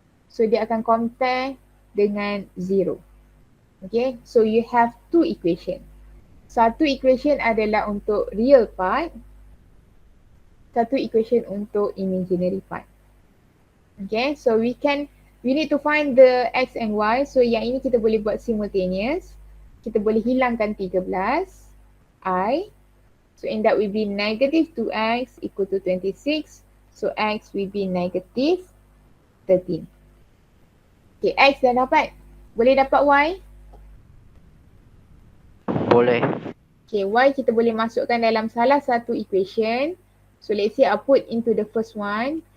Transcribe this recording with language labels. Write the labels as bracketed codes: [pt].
[ms] So dia akan compare dengan 0. [en] Okay, so you have two equation. [ms] Satu equation adalah untuk real part, satu equation untuk imaginary part. [en] Okay, so we need to find the x and y. [ms] So yang ini kita boleh buat simultaneous. Kita boleh hilangkan 13 I. [en] So end up will be negative 2x equal to 26. So x will be negative 13. Okay, x [ms] dah dapat. Boleh dapat y? Boleh. Okay, y kita boleh masukkan dalam salah satu equation. [en] So let's say I put into the first one.